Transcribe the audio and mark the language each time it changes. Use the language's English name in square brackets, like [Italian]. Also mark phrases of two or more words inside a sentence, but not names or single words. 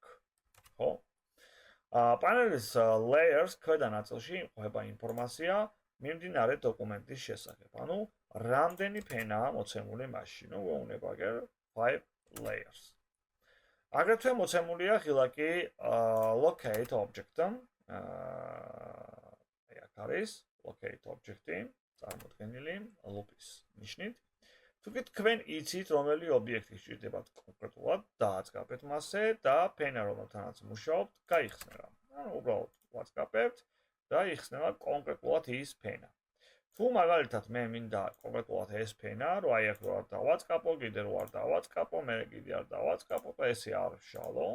[Georgian] ხო? პანელის layers ქვედა ნაწილში იმყოფება ინფორმაცია მიმდინარე დოკუმენტის შესახებ. ანუ რამდენი ფენაა მოცემული მასში. ნუ ვეუბნებაგერ 5 layers. აგრეთვე მოცემულია ღილაკი [English] locate object-ი. [Georgian] აი აქ არის [English] locate object-ი. [Georgian] წარმოდგენილი ლუპის ნიშნით. თუკი თქვენ იცით, რომელი ობიექტი სჭირდებათ კონკრეტულად, დააწყაბეთ მასზე და ფენა, რომელთანაც მუშაობთ, გაიხსნება. ანუ უბრალოდ ვაწყაბებთ და იხსნება კონკრეტულად ის ფენა. თუ მაგალითად მე მინდა კონკრეტულად ეს ფენა, რომ აი აქ რო არ დავაწყაბო, კიდე რო არ დავაწყაბო, მე კიდე არ დავაწყაბო და ესე არ ვშალო.